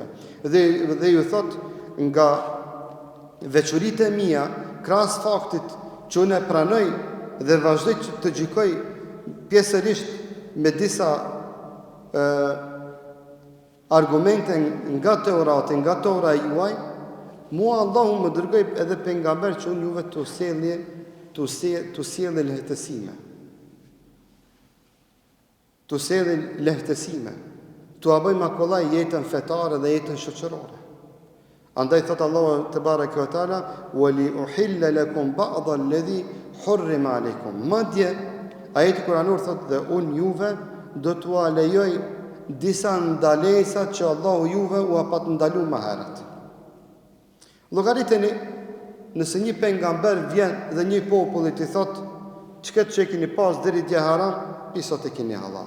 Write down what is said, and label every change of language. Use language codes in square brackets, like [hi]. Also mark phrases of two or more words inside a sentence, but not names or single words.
[sq] Dhe ju thot nga veçoritë e mia, krahas faktit që unë e pranoj dhe vazhdoj të gjykoj pjesërisht me disa argumente nga Teorati, nga Tora juaj, mua Allahu më dërgoi edhe pejgamber që unë juve të sjellë lehtësime. Të sjellë lehtësime. Tu a bëj makollaj jetën fetare dhe jetën shoqërore. Andaj thot Allahu [ar] تبارك وتعالى, "ولأحل لكم بعض الذي حرم عليكم." [sq] Madje ajeti kuranor thot dhe unë juve do t'u lejoj disa ndalesa që Allahu juve u pa të ndalu më herët. Llogariteni, nëse një pejgamber vjen dhe një popull i thot, "Çka që keni pas deri dje haram, i sot e keni halal."